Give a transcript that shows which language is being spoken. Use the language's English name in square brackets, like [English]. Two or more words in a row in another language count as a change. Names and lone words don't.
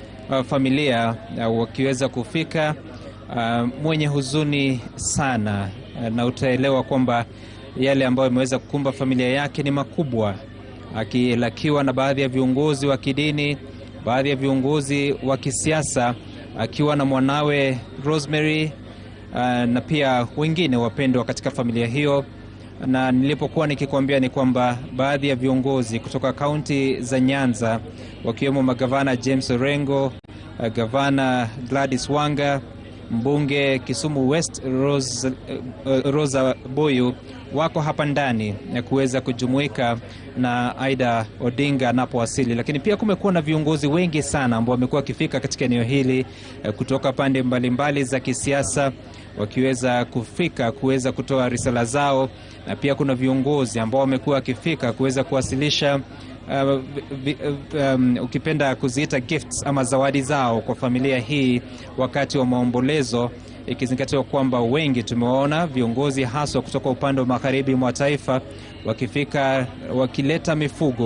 [Swahili] familia wakiweza kufika, mwenye huzuni sana, na utaelewa kwamba yale ambayo imeweza kukumba familia yake ni makubwa, akilakiwa na baadhi ya viongozi wa kidini, baadhi ya viongozi wa kisiasa, akiwa na mwanawe Rosemary, na pia wengine wapendwa katika familia hiyo. Na nilipokuwa nikikwambia ni kwamba baadhi ya viongozi kutoka kaunti za Nyanza, wakiwemo magavana James Orengo, gavana Gladys Wanga, mbunge Kisumu West Rosa Boyu, wako hapa ndani na kuweza kujumuika na Aida Odinga anapowasili. Lakini pia kumekuwa na viongozi wengi sana ambao wamekuwa wakifika katika eneo hili kutoka pande mbalimbali za kisiasa, wakiweza kufika kuweza kutoa risala zao, na pia kuna viongozi ambao wamekuwa wakifika kuweza kuwasilisha ukipenda kuziita gifts ama zawadi zao kwa familia hii wakati wa maombolezo, ikizingatiwa kwamba wengi tumeona viongozi haswa kutoka upande wa magharibi mwa taifa wakifika wakileta mifugo.